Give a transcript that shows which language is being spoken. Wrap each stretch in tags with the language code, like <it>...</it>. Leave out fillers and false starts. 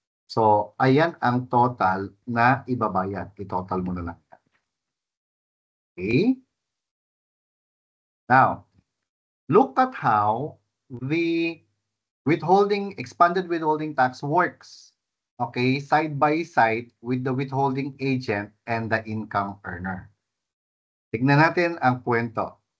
<tl>So, ayan ang total na ibabayad. I-total mo na lang. Okay?</tl> <en>Now, look at how the expanded withholding tax works. Okay? Side by side with the withholding agent and the income earner.</en> <tl>Tignan natin ang kwento.</tl>